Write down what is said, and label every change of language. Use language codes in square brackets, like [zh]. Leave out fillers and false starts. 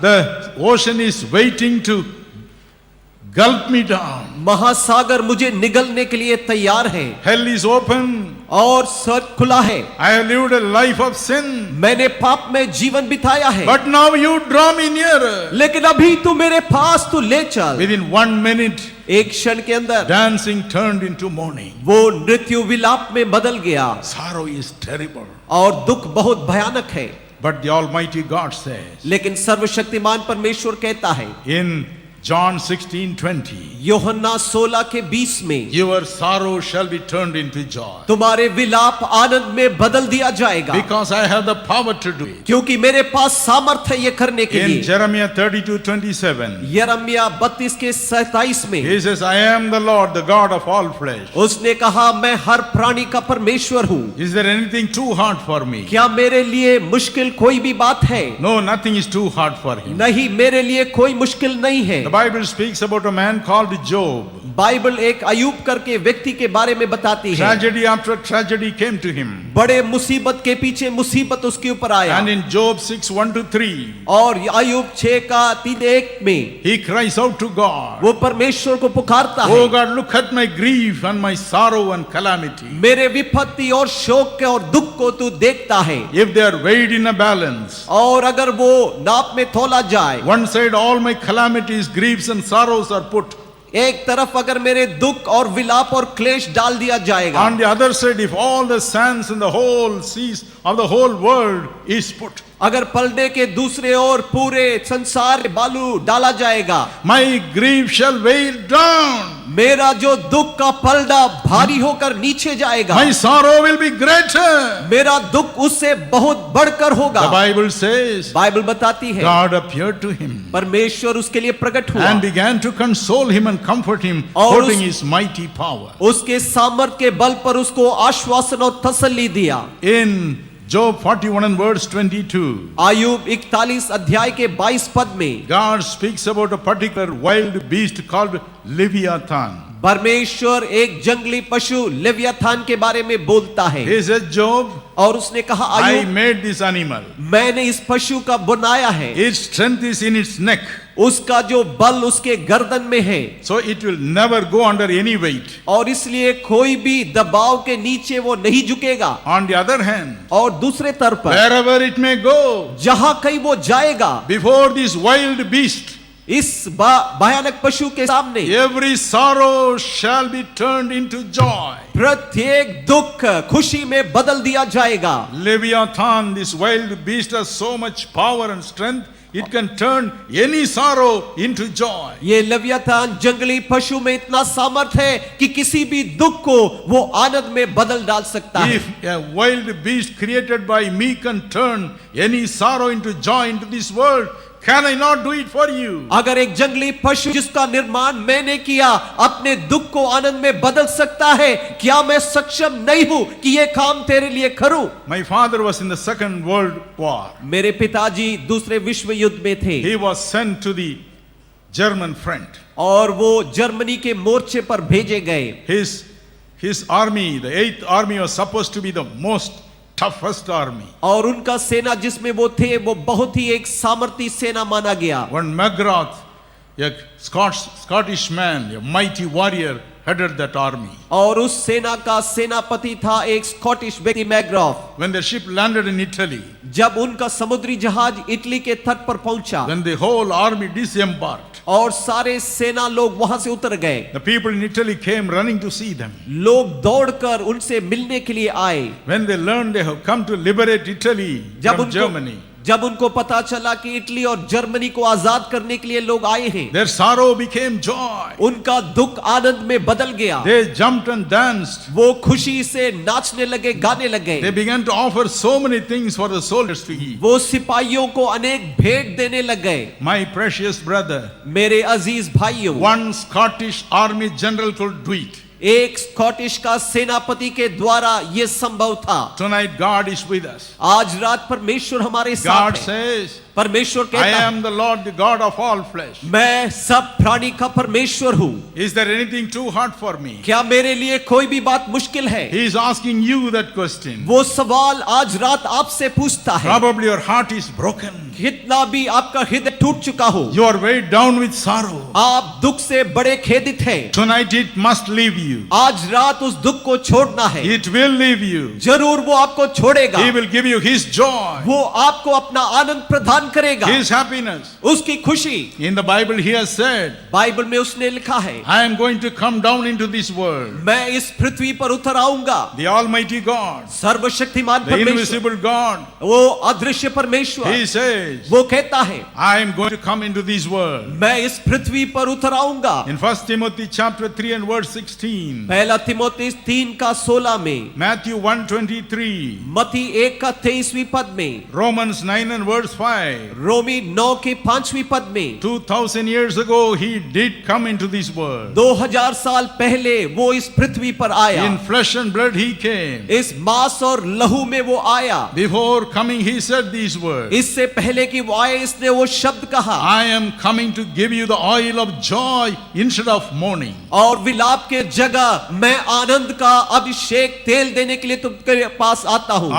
[en] The ocean is waiting to gulp me down. [hi] महासागर मुझे निगलने के लिए तैयार है। [en] Hell is open. [hi] और स्वर्ग खुला है। [en] I have lived a life of sin. [hi] मैंने पाप में जीवन बिताया है। [en] But now you draw me nearer. [hi] लेकिन अभी तू मेरे पास तू ले चल। [en] Within 1 minute, [hi] एक क्षण के अंदर [en] dancing turned into mourning. [hi] वो नृत्य विलाप में बदल गया। [en] Sorrow is terrible. [hi] और दुख बहुत भयानक है। [en] But the Almighty God says [hi] लेकिन सर्वशक्तिमान परमेश्वर कहता है [en] in John 16:20, [hi] यूहन्ना 16 के 20 में, [en] your sorrow shall be turned into joy. [hi] तुम्हारे विलाप आनंद में बदल दिया जाएगा। [en] Because I have the power to do it. [hi] क्योंकि मेरे पास सामर्थ्य है ये करने के [en] In [hi] लिए। [en] Jeremiah 32:27, [hi] यिर्मयाह 32 के 27 में [en] he says, I am the Lord, the God of all flesh. [hi] उसने कहा, मैं हर प्राणी का परमेश्वर हूँ। [en] Is there anything too hard for me? [hi] क्या मेरे लिए मुश्किल कोई भी बात है? [en] No, nothing is too hard for him. [hi] नहीं, मेरे लिए कोई मुश्किल नहीं है। [en] The Bible speaks about a man called Job. [hi] Bible एक अय्यूब करके व्यक्ति के बारे में बताती है। [en] Tragedy after tragedy came to him. [hi] बड़े मुसीबत के पीछे मुसीबत उसके ऊपर आया। [en] And in Job 6:1-3, [hi] और अय्यूब 6 का 3-1 में [en] he cries out to God. [hi] वो परमेश्वर को पुकारता है। [en] Oh God, look at my grief and my sorrow and calamity. [hi] मेरे विपत्ति और शोक के और दुख को तू देखता है। [en] If they are weighed in a balance, [hi] और अगर वो नाप में तोला जाए, [en] one side all my calamities, griefs and sorrows are put. [hi] एक तरफ अगर मेरे दुख और विलाप और क्लेश डाल दिया जाएगा, [en] On the other side, if all the sands in the whole seas of the whole world is put, [hi] अगर पलड़े के दूसरे ओर पूरे संसार में बालू डाला जाएगा, [en] my grief shall weigh down. [hi] मेरा जो दुख का पलड़ा भारी होकर नीचे जाएगा, [en] My sorrow will be greater. [hi] मेरा दुख उससे बहुत बढ़कर होगा। [en] The Bible says, [hi] बाइबल बताती है [en] God appeared to him [hi] परमेश्वर उसके लिए प्रकट हुआ [en] and began to console him and comfort him, [hi] और [en] quoting [hi] उस- [en] his mighty power. [hi] उसके सामर्थ के बल पर उसको आश्वासन और तसल्ली दिया। [en] In Job 41 and verse 22, [hi] Ayub 41 अध्याय के 22 पद में [en] God speaks about a particular wild beast called Leviathan. [hi] परमेश्वर एक जंगली पशु लेवियाथान के बारे में बोलता है। [en] He says, Job, [hi] और उसने कहा, [en] I [hi] Ayub, [en] made this animal. [hi] मैंने इस पशु का बनाया है। [en] Its strength is in its neck, [hi] उसका जो बल उसके गर्दन में है, [en] so it will never go under any weight. [hi] और इसलिए कोई भी दबाव के नीचे वो नहीं झुकेगा। [en] On the other hand, [hi] और दूसरे तरफ पर [en] wherever it may go, [hi] जहां कहीं वो जाएगा, [en] before this wild beast, [hi] इस भयानक पशु के सामने [en] every sorrow shall be turned into joy. [hi] प्रत्येक दुख खुशी में बदल दिया जाएगा। [en] Leviathan, this wild beast, has so much power and strength, it can turn any sorrow into joy. [hi] ये लेवियाथान जंगली पशु में इतना सामर्थ है कि किसी भी दुख को वो आनंद में बदल डाल सकता है। [en] If a wild beast created by me can turn any sorrow into joy into this world, can I not do it for you? [hi] अगर एक जंगली पशु जिसका निर्माण मैंने किया अपने दुख को आनंद में बदल सकता है, क्या मैं सक्षम नहीं हूं कि ये काम तेरे लिए करूं? [en] My father was in the Second World War. [hi] मेरे पिताजी दूसरे विश्व युद्ध में थे [en] He was sent to the German front. [hi] और वो जर्मनी के मोर्चे पर भेजे गए। [en] His army, the 8th army, was supposed to be the most toughest army. [hi] और उनका सेना जिसमें वो थे वो बहुत ही एक सामर्थी सेना माना गया। [en] When McGrath, a Scottish man, a mighty warrior, headed that army. [hi] और उस सेना का सेनापति था एक स्कॉटिश व्यक्ति मैग्राफ। [en] When the ship landed in Italy, [hi] जब उनका समुद्री जहाज इटली के तट पर पहुंचा [en] when the whole army disembarked, [hi] और सारे सेना लोग वहां से उतर गए, [en] the people in Italy came running to see them. [hi] लोग दौड़कर उनसे मिलने के लिए आए। [en] When they learned they have come to liberate Italy from Germany, [hi] जब उनको पता चला कि इटली और जर्मनी को आजाद करने के लिए लोग आए हैं, [en] their sorrow became joy. [hi] उनका दुख आनंद में बदल गया। [en] They jumped and danced. [hi] वो खुशी से नाचने लगे, गाने लगे। [en] They began to offer so many things for the soldiers to eat. [hi] वो सिपाहियों को अनेक भेंट देने लग गए। [en] My precious brother, [hi] मेरे अजीज भाइयों, [en] one Scottish army general could do it. [hi] एक स्कॉटिश का सेनापति के द्वारा ये संभव था। [en] Tonight God is with us. [hi] आज रात परमेश्वर हमारे साथ [en] God [hi] है। [en] says, [hi] परमेश्वर [en] I [hi] कहता है, [en] am the Lord, the God of all flesh. [hi] मैं सब प्राणी का परमेश्वर हूँ। [en] Is there anything too hard for me? [hi] क्या मेरे लिए कोई भी बात मुश्किल है? [en] He is asking you that question. [hi] वो सवाल आज रात आपसे पूछता है। [en] Probably your heart is broken. [hi] कितना भी आपका हृदय टूट चुका हो, [en] You are weighed down with sorrow. [hi] आप दुख से बड़े खेदित हैं, [en] Tonight it must leave you. [hi] आज रात उस दुख को छोड़ना है। [en] It will leave you. [hi] जरूर वो आपको छोड़ेगा। [en] He will give you His joy, [hi] वो आपको अपना आनंद प्रदान करेगा, [en] His happiness. [hi] उसकी खुशी। [en] In the Bible He has said, [hi] Bible में उसने लिखा है, [en] I am going to come down into this world. [hi] मैं इस पृथ्वी पर उतर आऊंगा। [en] The Almighty God, [hi] सर्वशक्तिमान [en] the [hi] परमेश्वर, [en] invisible God, [hi] वो अदृश्य परमेश्वर, [en] He says, [hi] वो कहता है, [en] I am going to come into this world. [hi] मैं इस पृथ्वी पर उतर आऊंगा। [en] In 1 Timothy chapter 3 and verse 16, [hi] पहला तिमोथी 3 का 16 में, [en] Matthew 1:23, [hi] मती 1 का 23वीं पद में, [en] Romans 9 and verse 5, [hi] रोमी 9 के 5वीं पद में, [en] 2000 years ago He did come into this world. [hi] 2000 साल पहले वो इस पृथ्वी पर आया। [en] In flesh and blood He came. [hi] इस मांस और लहू में वो आया। [en] Before coming He said these words, [hi] इससे पहले कि वो आए, इसने वो शब्द कहा, [en] I am coming to give you the oil of joy instead of mourning. [hi] और विलाप के जगह मैं आनंद का अभिषेक तेल देने के लिए तुमके पास आता हूँ।